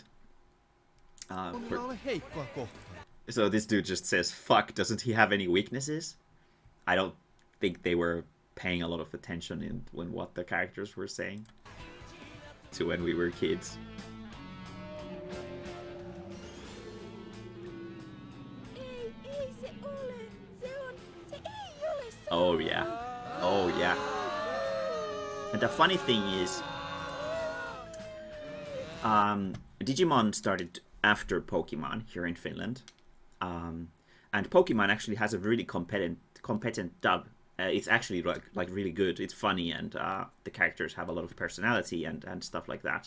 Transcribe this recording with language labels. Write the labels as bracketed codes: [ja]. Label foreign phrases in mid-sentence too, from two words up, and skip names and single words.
[fi] Minä ole heikkoa kohtaan. [en] So this dude just says, fuck, doesn't he have any weaknesses? I don't think they were paying a lot of attention in what the characters were saying to when we were kids. [fi] Ei se ole. Se ei ole se. [en] Oh yeah. Oh yeah. And the funny thing is, Digimon started after Pokemon here in Finland. And Pokemon actually has a really competent dub. It's actually like really good. It's funny, and the characters have a lot of personality and stuff like that.